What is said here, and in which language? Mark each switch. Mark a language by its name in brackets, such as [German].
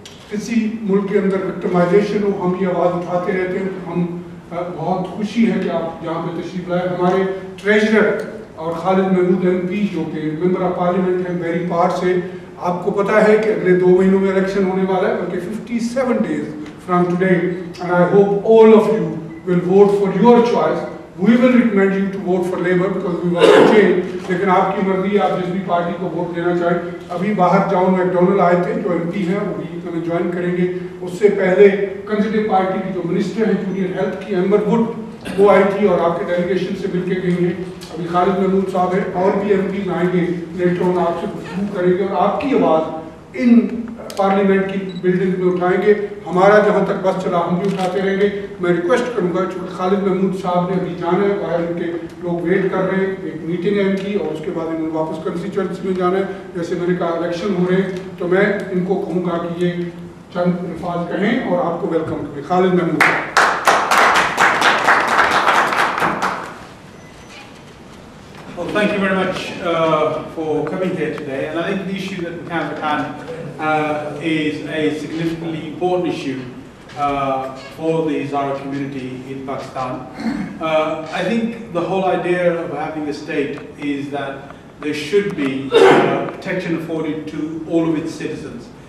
[Hindi] किसी मुल्क के अंदर विक्टिमाइजेशन हो हम ये आवाज़ उठाते रहते हैं हम बहुत खुशी है कि आप यहाँ पे तशरीफ लाए हमारे ट्रेजरर और खालिद महमूद MP जो कि मेंबर ऑफ पार्लियामेंट हैं वेरी पार्ट से आपको पता है कि अगले 2 महीनों में इलेक्शन होने वाला है बल्कि [English] 57 days from today and I hope all of you will vote for your choice. We will recommend you to vote for Labour because we want to change. [Hindi] लेकिन आपकी मर्जी आप जिस भी पार्टी को वोट देना चाहें अभी बाहर जाओ मैकडोनल्ड आए थे जो MP हैं वो भी हमें ज्वाइन करेंगे उससे पहले कंजर्वेटिव पार्टी की जो मिनिस्टर हैं जूनियर हेल्थ की एम्बर वुड वो आई थी और आपके डेलीगेशन से मिलके गई हैं अभी खालिद महमूद साहब है और भी MPs आएंगे लेटर ऑन आपसे गुफ्तगू करेंगे और आपकी आवाज़ इन पार्लियामेंट की बिल्डिंग में उठाएंगे हमारा जहाँ तक बस चला हम भी उठाते रहेंगे मैं रिक्वेस्ट करूँगा चूँकि खालिद महमूद साहब ने अभी जाना है बाहर उनके लोग वेट कर रहे हैं एक मीटिंग है इनकी और उसके बाद इन्होंने वापस कंस्टिट्यूएंसी में जाना है जैसे मैंने कहा इलेक्शन हो रहे हैं तो मैं इनको कहूँगा कि ये चंद अल्फाज कहें और आपको वेलकम करें खालिद महमूद साहब [English] Well, thank you very much for coming here today. And I think the issue that we have at hand is a significantly important issue for the Hazara community in Pakistan. I think the whole idea of having a state is that there should be protection afforded to all of its citizens.